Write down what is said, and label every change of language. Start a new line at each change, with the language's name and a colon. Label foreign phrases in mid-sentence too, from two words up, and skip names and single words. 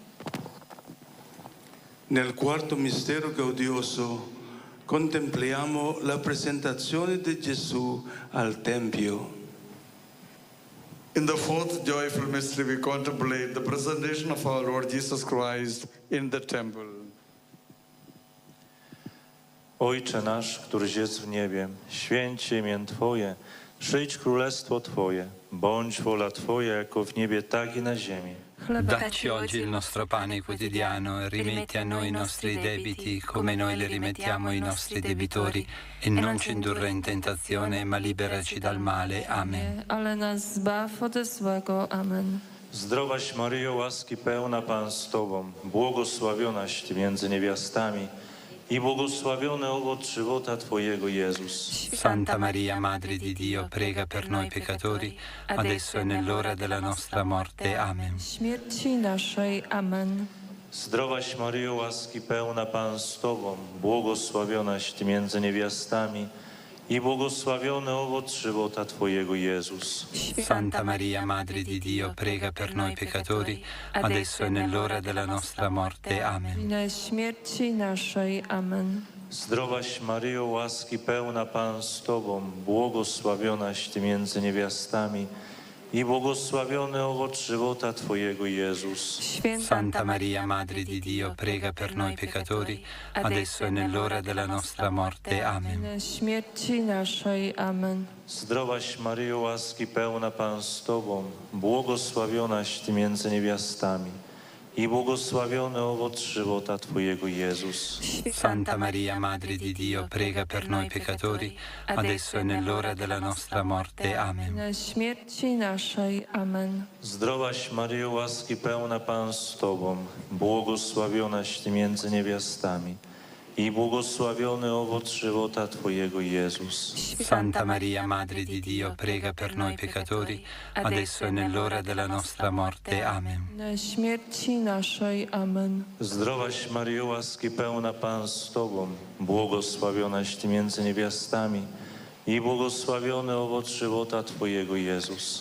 Italian: Nel quarto mistero gaudioso contempliamo la presentazione di Gesù al Tempio.
English: In the fourth joyful mystery, we contemplate the presentation of our Lord Jesus Christ in the temple.
Polish: Ojcze nasz, któryś jest w niebie, święć się imię Twoje, przyjdź królestwo Twoje, bądź wola Twoja jako w niebie, tak i na ziemi.
Italian: Dacci oggi il nostro pane quotidiano e rimetti a noi i nostri debiti come noi li rimettiamo ai nostri debitori e non ci indurre in tentazione ma liberaci dal male. Amen.
Polish: Ale nas zbaw ode złego. Amen. Zdrowaś Maryjo, łaski pełna, Pan z Tobą, błogosławionaś Ty między niewiastami i błogosławiony owoc żywota Twojego, Jezus.
Italian: Santa Maria, Madre di Dio, prega per noi peccatori, adesso e nell'ora della nostra morte. Amen.
Polish: Śmierci naszej. Amen. Zdrowaś Maryjo, łaski pełna, Pan z Tobą, błogosławionaś Ty między niewiastami i błogosławiony owoc żywota Twojego, Jezus.
Italian: Santa Maria, Madre di Dio, prega per noi peccatori, adesso e nell'ora della nostra morte. Amen.
Polish: Na śmierci naszej. Amen. Zdrowaś Maryjo, łaski pełna, Pan z Tobą, błogosławionaś Ty między niewiastami i błogosławiony owoc żywota Twojego, Jezus.
Italian: Santa Maria, Madre di Dio, prega per noi peccatori, adesso e nell'ora della nostra morte. Amen.
Polish: Na śmierci naszej. Amen. Zdrowaś Maryjo, łaski pełna, Pan z Tobą, błogosławionaś Ty między niewiastami i błogosławiony owoc żywota Twojego, Jezus.
Italian: Santa Maria, Madre di Dio, prega per noi peccatori, adesso e nell'ora della nostra morte. Amen.
Polish: Na śmierci naszej. Amen. Zdrowaś Maryjo, łaski pełna, Pan z Tobą, błogosławionaś Ty między niewiastami i błogosławiony owoc żywota Twojego, Jezus.
Italian: Santa Maria, Madre di Dio, prega per noi peccatori, adesso e nell'ora della nostra morte. Amen.
Polish: Na śmierci naszej. Amen. Zdrowaś Maryjo, łaski pełna, Pan z Tobą, błogosławionaś Ty między niewiastami i błogosławiony owoc żywota Twojego, Jezus.